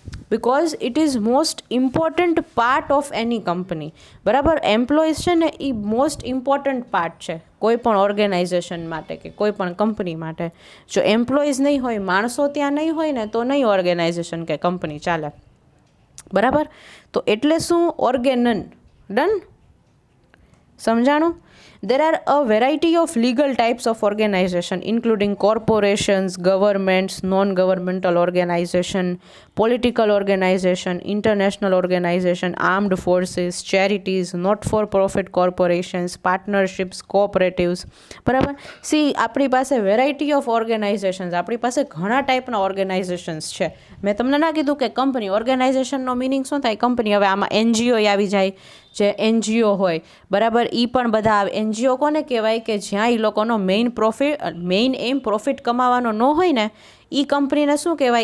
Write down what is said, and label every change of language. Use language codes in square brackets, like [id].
[en] Because it is most important part of any company, બરાબર. [gu] Employees છે ને એ most important part છે કોઈ પણ ઓર્ગેનાઇઝેશન માટે કે કોઈ પણ કંપની માટે. જો એમ્પ્લોઈઝ નહીં હોય, માણસો ત્યાં નહીં હોય ને, તો નહીં ઓર્ગેનાઇઝેશન કે કંપની ચાલે, બરાબર. તો એટલે શું? ઓર્ગેનન. ડન. સમજાણું? [en] There are a variety of legal types of organization, including corporations, governments, non-governmental organization, political organization, international organization, armed forces, charities, not-for-profit corporations, partnerships, cooperatives. [gu] બરાબર. સી, આપણી પાસે [en] variety of organizations, [gu] આપણી પાસે ઘણા ટાઈપના ઓર્ગેનાઇઝેશન્સ છે. મેં તમને ના કીધું કે કંપની, ઓર્ગેનાઇઝેશનનો મિનિંગ શું થાય? કંપની. હવે આમાં એનજીઓ આવી જાય, જે એનજીઓ હોય, બરાબર. એ પણ બધા આવે. એનજીઓ કોને કહેવાય? કે જ્યાં એ લોકોનો મેઇન એમ પ્રોફિટ કમાવાનો ન હોય ને, એ કંપનીને શું કહેવાય?